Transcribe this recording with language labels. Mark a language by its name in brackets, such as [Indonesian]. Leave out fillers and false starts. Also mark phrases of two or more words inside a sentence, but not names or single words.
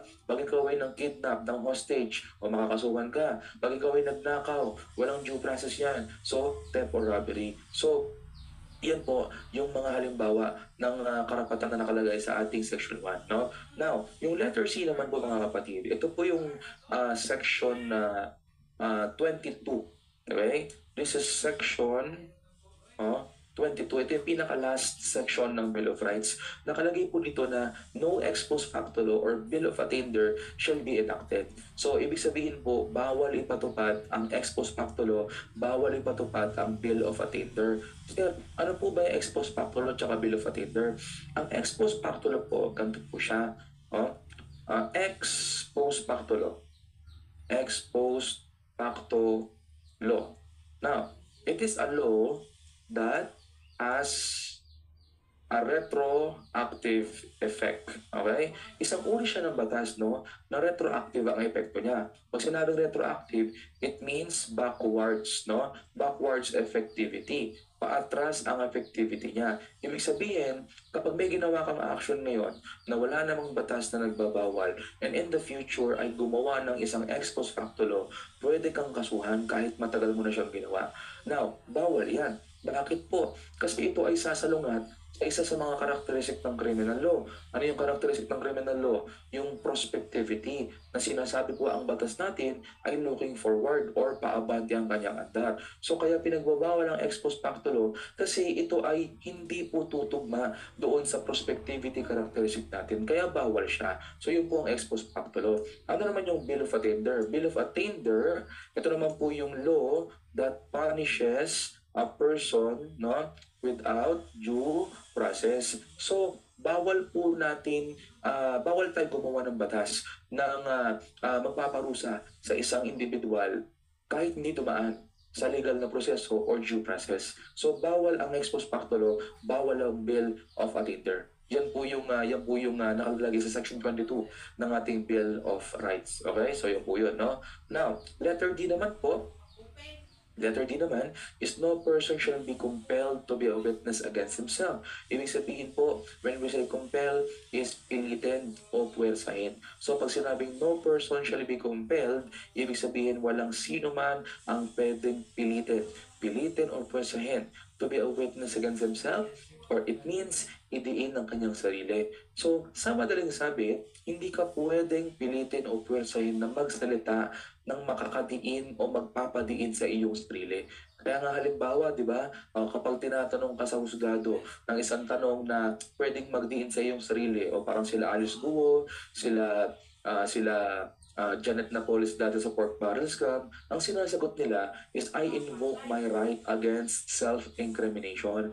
[Filipino] Pag ikaw ay nang-kidnap, ng hostage, o makakasuhan ka. Pag ikaw ay nagnakaw, walang [English] due process [Filipino] yan. [English] So, theft or robbery. [Filipino] So, yan po yung mga halimbawa ng karapatan na nakalagay sa ating Section 1. No? Now, yung [English] letter C [Filipino] naman po mga kapatid, ito po yung Section 22. [English] Okay? This is Section 22. [Filipino] Ito yung pinaka-last section ng Bill of Rights. Nakalagay po dito na [English] no ex post facto law or Bill of Attainder shall be enacted. [Filipino] So, ibig sabihin po, bawal ipatupad ang [English] ex post facto law, [Filipino] bawal ipatupad ang [English] Bill of Attainder. [Filipino] Sir, ano po ba yung [English] ex post facto law [Filipino] at [English] Bill of Attainder? [Filipino] Ang [English] ex post facto law [Filipino] po, ganito po siya. [English] Ex post facto law. Ex post facto law. Now, it is a law that has a retroactive effect. Okay? [Filipino] Isang uri siya ng batas, no? Na retroactive ang epekto niya. Pag sinabing retroactive, [English] it means backwards, no? Backwards effectivity. [Filipino] Paatras ang effectivity niya. Ibig sabihin, kapag may ginawa kang action ngayon na wala namang batas na nagbabawal, [English] and in the future [Filipino] ay gumawa ng isang [English] ex post facto law, [Filipino] pwede kang kasuhan kahit matagal mo na siyang ginawa. Now, bawal yan. Bakit po? Kasi ito ay sasalungat sa isa sa mga karakteristik ng [English] criminal law. [Filipino] Ano yung karakteristik ng [English] criminal law? [Filipino] Yung prospectivity na sinasabi po ang batas natin ay [English] looking forward [Filipino] or paabante ang kanyang andar. So kaya pinagbabawal ang [English] ex post facto law [Filipino] kasi ito ay hindi po tutugma doon sa [English] prospectivity characteristic [Filipino] natin. Kaya bawal siya. So yun po ang [English] ex post facto law. [Filipino] Ano naman yung [English] Bill of Attainder? Bill of Attainder, [Filipino] ito naman po yung [English] law that punishes a person, no, without due process. [Filipino] So, bawal po natin, bawal tayo gumawa ng batas ng magpaparusa sa isang individual kahit hindi dumaan sa legal na proseso or [English] due process. [Filipino] So, bawal ang [English] ex post facto law, [Filipino] bawal ang [English] Bill of Attainder. [Filipino] Yan po yung nakalagay sa section 22 ng ating Bill of Rights. [English] Okay? So, [Filipino] yun po yun, [English] no? Now, letter D [Filipino] naman po, [English] letter D naman is no person shall be compelled to be a witness against himself. [Filipino] Ibig sabihin po, [English] when we say compel, is [Filipino] pilitin o puwersahin. So pag sinabing [English] no person shall be compelled, [Filipino] ibig sabihin walang sino man ang pwedeng pilitin. Pilitin o puwersahin [English] to be a witness against himself, or it means [Filipino] idiin ang kanyang sarili. So sa madaling sabi, hindi ka pwedeng pilitin o puwersahin na magsalita ng makakadiin o magpapadiin sa iyong sarili. Kaya nga halimbawa, di ba, kapag tinatanong ka sa husgado ng isang tanong na pwedeng magdiin sa iyong sarili, o parang sila Alice Guo, sila Janet Napoles dati sa [English] pork barrel scam, [Filipino] ang sinasagot nila is, [English] I invoke my right against self-incrimination.